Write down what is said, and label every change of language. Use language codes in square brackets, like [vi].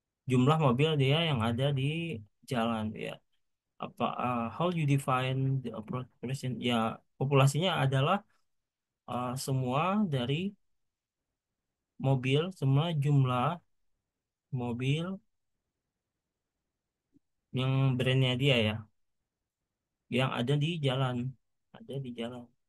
[id] Jumlah mobil dia yang ada di jalan ya. [en] How you define the population? [id] Ya, populasinya adalah semua dari mobil, semua jumlah mobil yang brandnya dia ya, yang ada di jalan, ada di jalan.